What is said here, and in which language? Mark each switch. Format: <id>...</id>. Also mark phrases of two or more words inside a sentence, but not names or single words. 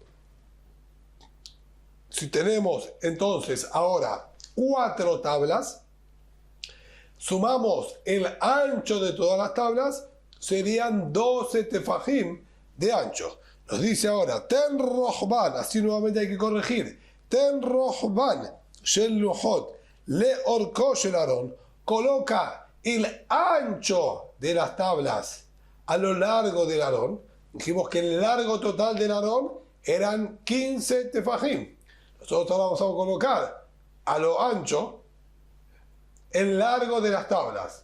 <es>Si tenemos entonces ahora 4 tablas, sumamos el ancho de todas las tablas, serían 12 tefajim de ancho. Nos dice ahora,</es> <he>תן רחבן,</he> <es>así nuevamente hay que corregir,</es> <he>תן רחבן של לוחות לארכו של ארון,</he> <es>coloca el ancho de las tablas a lo largo del Aarón. Dijimos que el largo total del Aarón eran 15 tefajim. Nosotros vamos a colocar a lo ancho el largo de las tablas.</es>